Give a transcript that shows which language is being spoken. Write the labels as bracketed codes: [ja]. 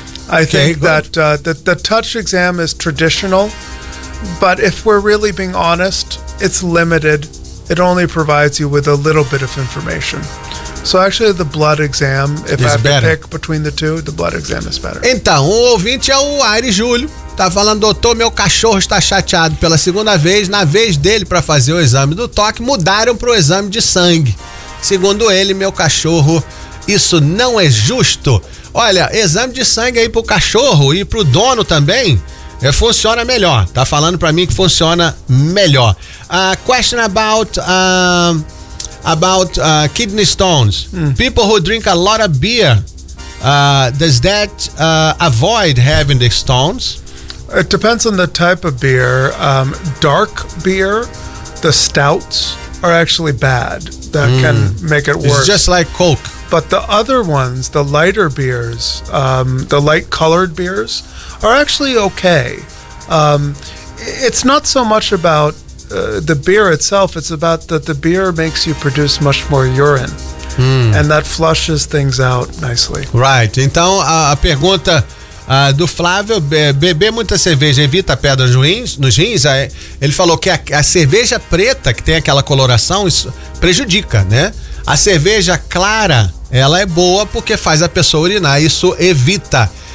[en] I think that the touch exam is traditional, but if we're really being honest, it's limited. It only provides you with a little bit of information. So actually, the blood exam, if it's I have better. To pick between the two, the blood exam is better. [pt] Então, o ouvinte é o Aires Júlio. Tá falando, doutor, meu cachorro está chateado pela segunda vez. Na vez dele para fazer o exame do toque, mudaram para o exame de sangue. Segundo ele, meu cachorro, isso não é justo. Olha, exame de sangue aí pro cachorro e pro dono também, funciona melhor. Tá falando pra mim que funciona melhor. [en] Question about kidney stones. People who drink a lot of beer, does that avoid having the stones? It depends on the type of beer. Dark beer, the stouts, are actually bad. That can make it worse. It's just like Coke. But the other ones, the lighter beers, the light colored beers, are actually okay. It's not so much about the beer itself. It's about that the beer makes you produce much more urine. And that flushes things out nicely. Right. [pt] Então, a pergunta do Flávio, beber muita cerveja evita pedras ruins nos rins? Ele falou que a cerveja preta, que tem aquela coloração, isso prejudica, né? A cerveja clara, ela é boa porque faz a pessoa urinar, isso evita.